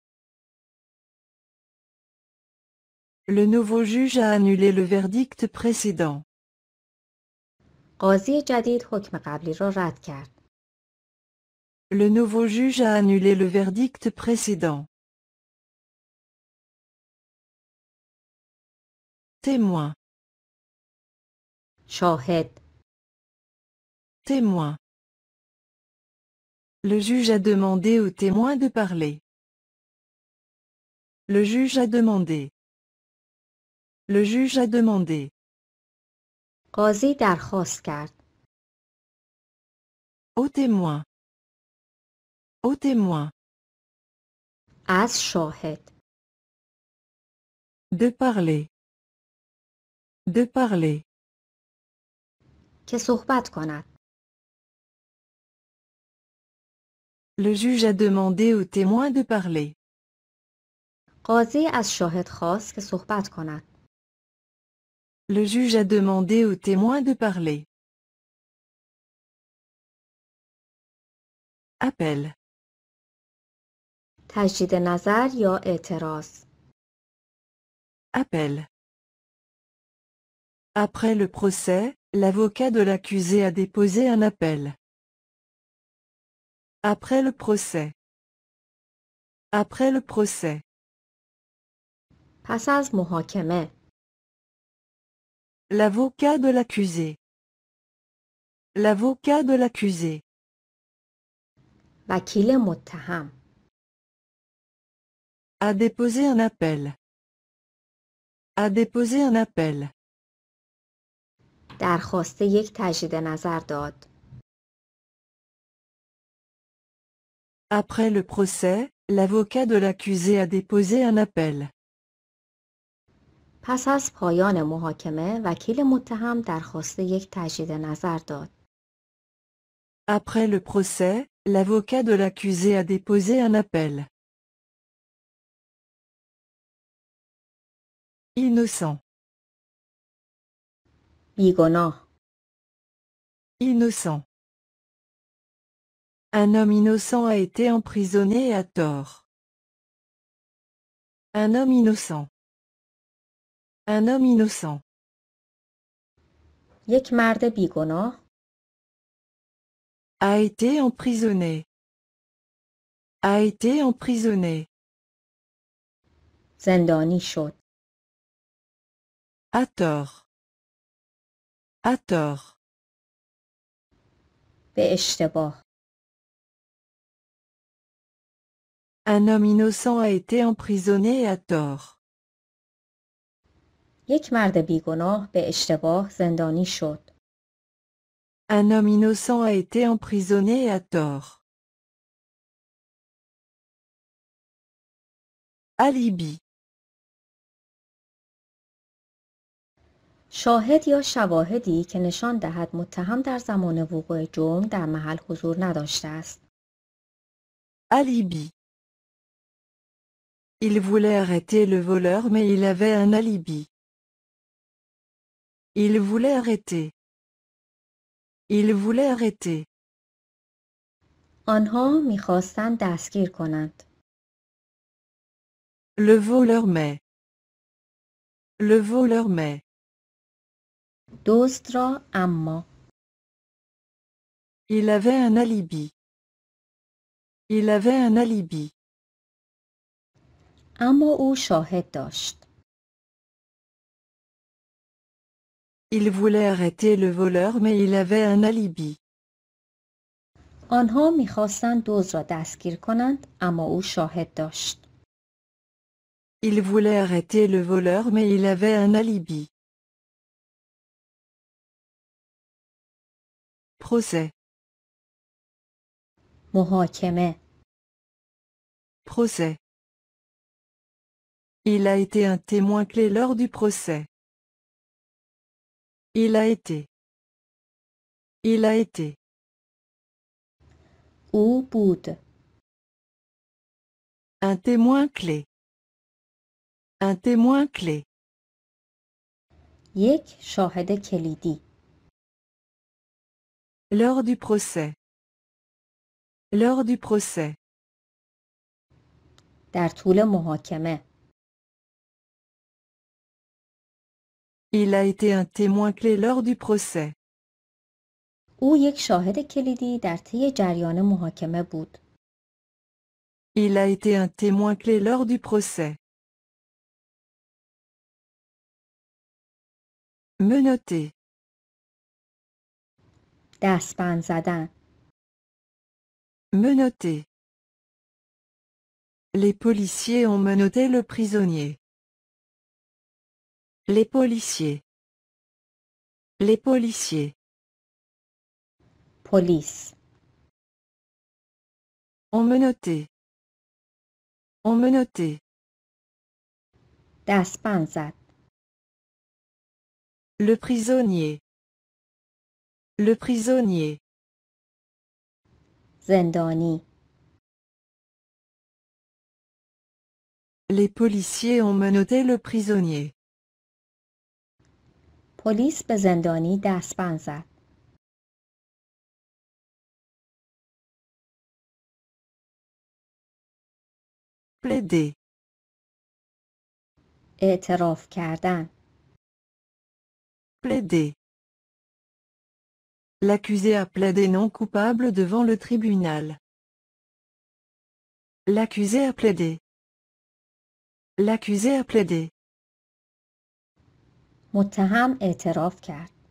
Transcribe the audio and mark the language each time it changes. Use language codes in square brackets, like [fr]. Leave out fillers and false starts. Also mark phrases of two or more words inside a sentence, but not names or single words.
[fr] Le nouveau juge a annulé le verdict précédent. [fa] قاضی جدید حکم قبلی را رد کرد. [fr] Le nouveau juge a annulé le verdict précédent. Témoin. [fa] شاهد. [fr] Témoin. Le juge a demandé au témoin de parler. Le juge a demandé. Le juge a demandé. [fa] قاضی درخواست کرد. [fr] Au témoin. Au témoin. [fa] از شاهد. [fr] De parler. De parler. [fa] که صحبت کند. [fr] Le juge a demandé au témoin de parler. [fa] قاضی از شاهد خواست که صحبت کند. [fr] Le juge a demandé au témoin de parler. Appel. [fa] تجدید نظر یا اعتراض. [fr] Appel. Après le procès, l'avocat de l'accusé a déposé un appel. Après le procès. Après le procès. [fa] پس از محاکمه. [fr] L'avocat de l'accusé. L'avocat de l'accusé. [fa] وکیل متهم. [fr] A déposé un appel. A déposé un appel. [fa] درخواست یک تجدید نظر داد. [fr] Après le procès, l'avocat de l'accusé a déposé un appel. [fa] پس از پایان محاکمه وکیل متهم درخواست یک تجدید نظر داد. [fr] Après le procès, l'avocat de l'accusé a déposé un appel. Innocent. [fa] بیگناه. [fr] Innocent. Un homme innocent a été emprisonné à tort. Un homme innocent. Un homme innocent. [fa] یک مرد بیگناه. [fr] A été emprisonné. A été emprisonné. [fa] زندانی شد. [fr] À tort. À tort. [fa] به اشتباه. [fr] Un homme innocent a été emprisonné à tort. [fa] یک مرد بیگناه به اشتباه زندانی شد. [fr] Un homme innocent a été emprisonné à tort. Alibi. [fa] شاهد یا شواهدی که نشان دهد متهم در زمان وقوع جرم در محل حضور نداشته است. [fr] Alibi. Il voulait arrêter le voleur mais il avait un alibi. Il voulait arrêter. Il voulait arrêter. [fa] آنها می‌خواستند دستگیر کنند. [fr] Le voleur mais. Le voleur mais. [fa] دزد را اما. [fr] Il avait un alibi. Il avait un alibi. [fa] اما او شاهد داشت. [fr] Il voulait arrêter le voleur mais il avait un alibi. [fa] آنها می‌خواستند دزد را دستگیر کنند اما او شاهد داشت. [fr] Il voulait arrêter le voleur mais il avait un alibi. Procès. [fa] محاکمه. [fr] Procès. Il a été un témoin clé lors du procès. Il a été. Il a été. [fa] او بود. [fr] Un témoin clé. Un témoin clé. [fa] یک شاهد کلیدی. [fr] Lors du procès. Lors du procès. [fa] در طول محاکمه. [fr] Il a été un témoin clé lors du procès. [fa] او یک شاهد کلیدی در طی جریان محاکمه بود. [fr] Il a été un témoin clé lors du procès. Menotté. [fa] دستبند زدن. [fr] Menotté. Les policiers ont menotté le prisonnier. Les policiers. Les policiers. [fa] پلیس. [fr] Ont menotté. Ont menotté. [fa] دستبند زد. [fr] Le prisonnier. Le prisonnier. [fa] زندانی. [fr] Les policiers ont menotté le prisonnier. [fa] پلیس به زندانی دستبند زد. [fr] Plaider. [fa] اعتراف کردن. [fr] Plaider. L'accusé a plaidé non coupable devant le tribunal. L'accusé a plaidé. L'accusé a plaidé. [fa] متهم اعتراف کرد.